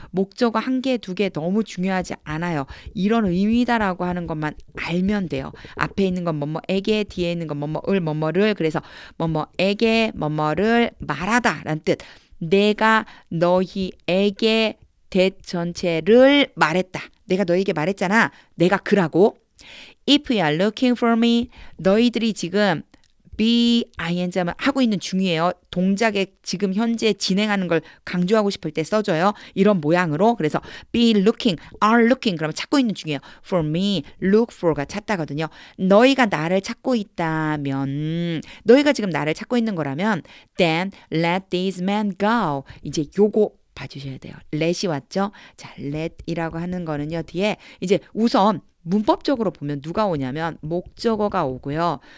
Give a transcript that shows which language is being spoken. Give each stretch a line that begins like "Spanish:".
Korean: 목적어 한 개, 두 개 너무 중요하지 않아요. 이런 의미다라고 하는 것만 알면 돼요. 앞에 있는 건 뭐뭐에게, 뒤에 있는 건 뭐뭐을, 뭐뭐를 그래서 뭐뭐에게, 뭐뭐를 말하다 라는 뜻. 내가 너희에게 대전체를 말했다. 내가 너희에게 말했잖아. 내가 그라고.
English: If you are looking for me,
Korean: 너희들이 지금 be, ing 하고 있는 중이에요. 동작에 지금 현재 진행하는 걸 강조하고 싶을 때 써줘요. 이런 모양으로. 그래서 be looking, are looking 그러면 찾고 있는 중이에요. For me, look for가 찾다거든요. 너희가 나를 찾고 있다면 너희가 지금 나를 찾고 있는 거라면
English: then let this man go.
Korean: 이제 요거 봐주셔야 돼요. let이 왔죠? 자, let이라고 하는 거는요. 뒤에 이제 우선 문법적으로 보면 누가 오냐면 목적어가 오고요.